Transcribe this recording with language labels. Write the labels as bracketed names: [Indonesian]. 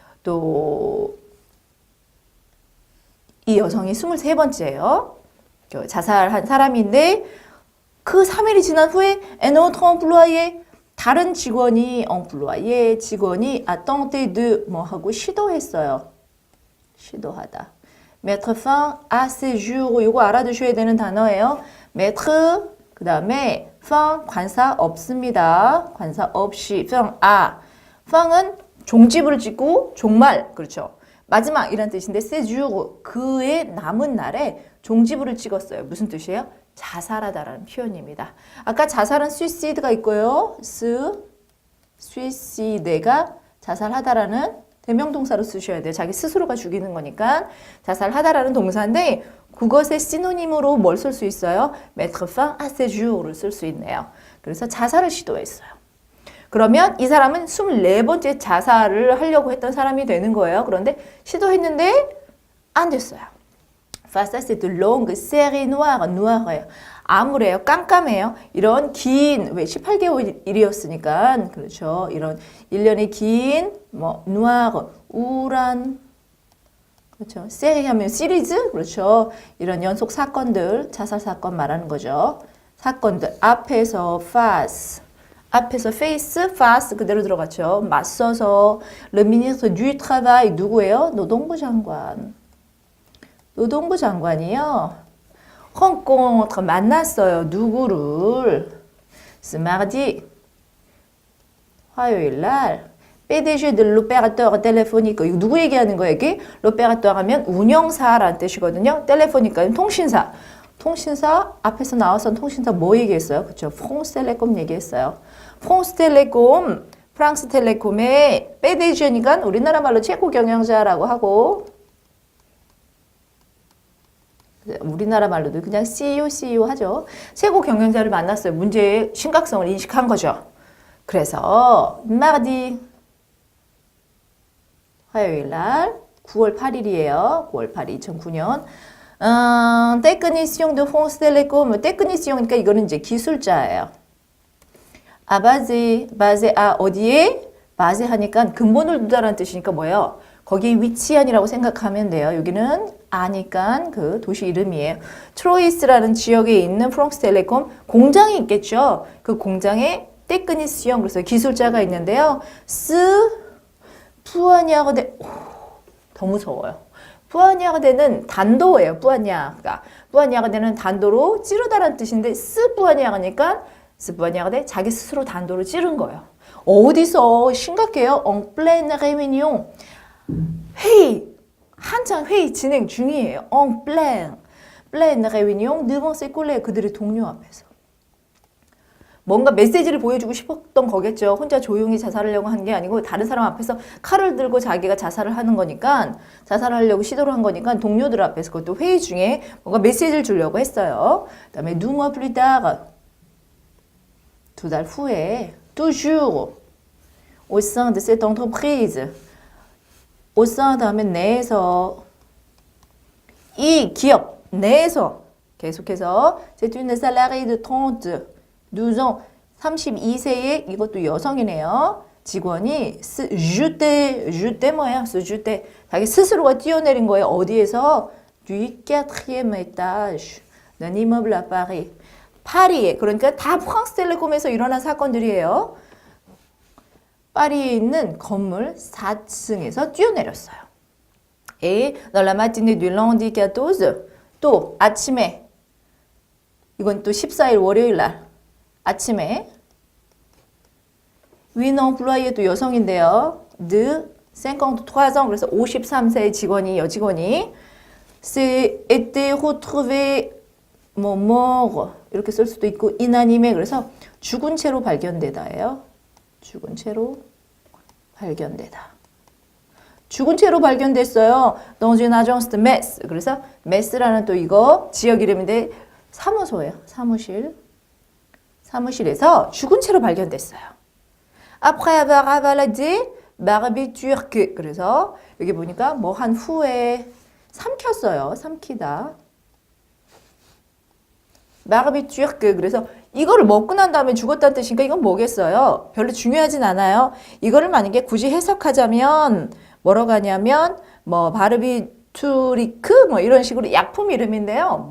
[Korean] 또, 이 여성이 23번째예요. 자살한 사람인데, 그 3일이 지난 후에 [French] un autre employé [Korean] 다른 직원이 employé 직원이 [French] a tenté de [Korean] 뭐 하고 시도했어요. 시도하다. [French] mettre fin à ces jours [Korean] 이거 알아두셔야 되는 단어예요. mettre 그 다음에 fin 관사 없습니다. 관사 없이 fin à fin은 종지부를 찍고 종말 그렇죠. 마지막 이란 뜻인데 [French] ces jours [Korean] 그의 남은 날에 종지부를 찍었어요. 무슨 뜻이에요? 자살하다라는 표현입니다. 아까 자살은 suicide가 있고요. suicide가 자살하다라는 대명동사로 쓰셔야 돼요. 자기 스스로가 죽이는 거니까 자살하다라는 동사인데 그것의 시노님으로 뭘 쓸 수 있어요? [French] mettre fin à ces jours [Korean] 를 쓸 수 있네요. 그래서 자살을 시도했어요. 그러면 이 사람은 24번째 자살을 하려고 했던 사람이 되는 거예요. 그런데 시도했는데 안 됐어요. [French] face à cette longue série noire, noir예요. [Korean] 암울해요. 깜깜해요. 이런 긴, 왜 18개월이었으니까, 그렇죠. 이런 1년의 긴, noir, 우울한 그렇죠. 세리 하면 시리즈? 그렇죠. 이런 연속 사건들, 자살 사건 말하는 거죠. 사건들. 앞에서 face, 앞에서 face, face 그대로 들어갔죠. 맞서서 [French] le ministre du travail [Korean] 누구예요? 노동부 장관. 노동부 장관이요. rencontre 만났어요. 누구를? [French] ce mardi [Korean] 화요일 날 [French] PDG de l'opérateur téléphonique. [Korean] 이거 누구 얘기하는 거예요? 이게 l'opérateur 하면 운영사라는 뜻이거든요. 텔레포니까는 통신사. 통신사 앞에서 나와서 통신사 뭐 얘기했어요? 그렇죠. 프랑스텔레콤 얘기했어요. 프랑스텔레콤, 프랑스텔레콤의 PDG니까 우리나라 말로 최고 경영자라고 하고 우리나라 말로도 그냥 CEO 하죠. 최고 경영자를 만났어요. 문제의 심각성을 인식한 거죠. 그래서 mardi 화요일 날 9월 8일이에요. 9월 8일 2009년. [French] technicien de France Télécom. [Korean] technicien,이니까 이거는 이제 기술자예요. basé 어디에? basé 하니까 근본을 두다라는 뜻이니까 뭐예요? 거기에 위치한이라고 생각하면 돼요. 여기는 아니까 그 도시 이름이에요. 트로이스라는 지역에 있는 프랑스 텔레콤 공장이 있겠죠. 그 공장에 technicien 그래서 기술자가 있는데요. 뿌아냐르데 더 무서워요. 뿌아냐르데는 단도예요. 뿌아냐르가 뿌아냐르데는 단도로 찌르다라는 뜻인데 뿌아냐르니까 뿌아냐르데 자기 스스로 단도로 찌른 거예요. 어디서 심각해요? [French] en pleine réunion [Korean] 회의 한창 회의 진행 중이에요. [French] en pleine réunion devant ses collègues [Korean] 그들의 동료 앞에서. 뭔가 메시지를 보여주고 싶었던 거겠죠. 혼자 조용히 자살하려고 한 게 아니고 다른 사람 앞에서 칼을 들고 자기가 자살을 하는 거니까 자살하려고 시도를 한 거니까 동료들 앞에서 그것도 회의 중에 뭔가 메시지를 주려고 했어요. 그다음에 [French] 2 mois plus tard [Korean] 2달 후에 [French] toujours au sein de cette entreprise au sein 다음에 [Korean] 내에서 이 기업 내에서 계속해서 [French] c'est une salariée de 32ans [Korean] 32세의 이것도 여성이네요. 직원이 jeté 뭐야? jeté 자기 스스로가 뛰어내린 거예요. 어디에서? [French] du 4e étage d'un immeuble à Paris. [Korean] 파리에 그러니까 다 프랑스텔레콤에서 일어난 사건들이에요. 파리에 있는 건물 4층에서 뛰어내렸어요. [French] Et dans la matinée du lundi 14 [Korean] 또 아침에 이건 또 14일 월요일 날 아침에 [French] une employée [Korean] 또 여성인데요. de 53ans 그래서 53세의 직원이 여직원이 [French] s'est été retrouvée mort [Korean] 이렇게 쓸 수도 있고 inanimé 그래서 죽은 채로 발견되다예요. 죽은 채로 발견되다. 죽은 채로 발견됐어요. [French] dans une agence de Metz. [Korean] 그래서 메스라는 또 이거 지역 이름인데 사무소예요. 사무실에서 죽은 채로 발견됐어요. [French] Après avoir avalé des barbitures. [Korean] 그래서 여기 보니까 뭐 한 후에 삼켰어요. 삼키다. [French] barbitures. [Korean] 그래서 이거를 먹고 난 다음에 죽었다는 뜻이니까 이건 뭐겠어요? 별로 중요하진 않아요. 이거를 만약에 굳이 해석하자면 뭐라고 하냐면 뭐 바르비투리크 뭐 이런 식으로 약품 이름인데요.